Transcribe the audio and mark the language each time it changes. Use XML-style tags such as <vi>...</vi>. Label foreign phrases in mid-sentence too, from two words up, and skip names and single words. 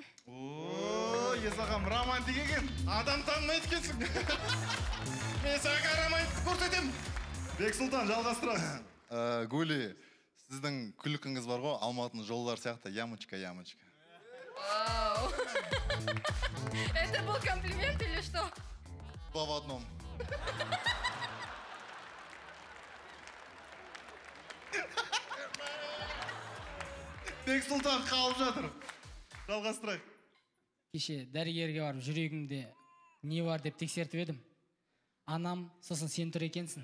<kk>О, Есағам, романтик екен. Адам танымайды екенсің. Мен саған романтик көрсетемін. Бексұлтан, жалғастырасыз. Гули, сіздің күлкіңіз бар ғой, Алматының жолдар сияқты ямочка. Вау.</kk> <ru>Это был комплимент или что? Два в одном.</ru> <kk>Бексұлтан қалып жатыр. Жалғастырайық. Кеше дәрігерге барып жүрегімде не бар деп тексертіп едім. Анам, сосын сен тұр екенсің.</kk>